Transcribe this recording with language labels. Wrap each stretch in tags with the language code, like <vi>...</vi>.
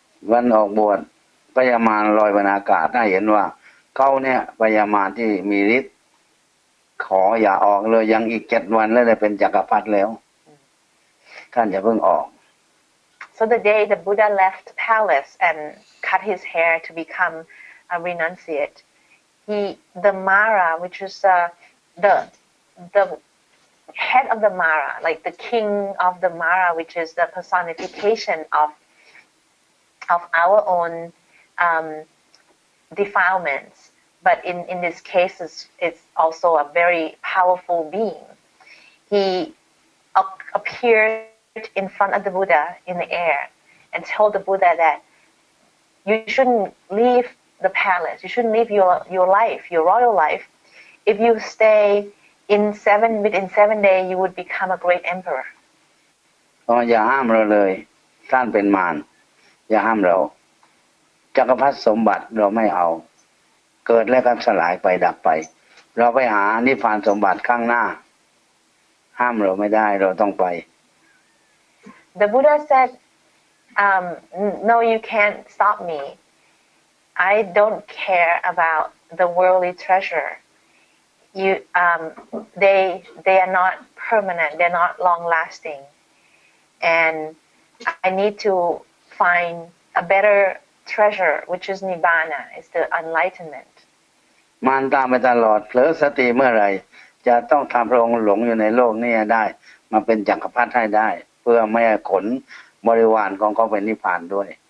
<th>วันออกบวชพญามารลอยบนอากาศได้เห็นว่าเขาเนี่ยพญามารที่มีฤทธิ์ขออย่าออกเลยยังอีก7 วันแล้วจะเป็นจักรพรรดิแล้วท่านอย่าเพิ่งออก</th> <en>So the day the Buddha left the palace and cut his hair to become a renunciate, the Mara, which is the head of the Mara, like the king of the Mara, which is the personification of our own defilements, but in this case it's also a very powerful being. He appeared in front of the Buddha in the air and told the Buddha that you shouldn't leave the palace, you shouldn't leave your life, your royal life. If you stay within 7 days, you would become a great emperor.</en> <th>อย่าห้ามเราเลยท่านเป็นมารอย่าห้ามเราจักรพรรดิสมบัติเราไม่เอาเกิดแล้วก็สลายไปดับไปเราไปหานิพพานสมบัติข้างหน้าห้ามเราไม่ได้เราต้องไป</th> <en>The Buddha said, no, you can't stop me. I don't care about the worldly treasure. They are not permanent, they're not long lasting, and I need to find a better treasure, which is nibbana, is the enlightenment.</en> <th>มารตามไปตลอดเผลอสติเมื่อไหร่จะต้องทำพระองค์หลงอยู่ในโลกนี้ได้มาเป็นจักรพรรดิให้ได้เพื่อไม่ให้ขนบริวารของเขาไปนิพพานด้วย</th>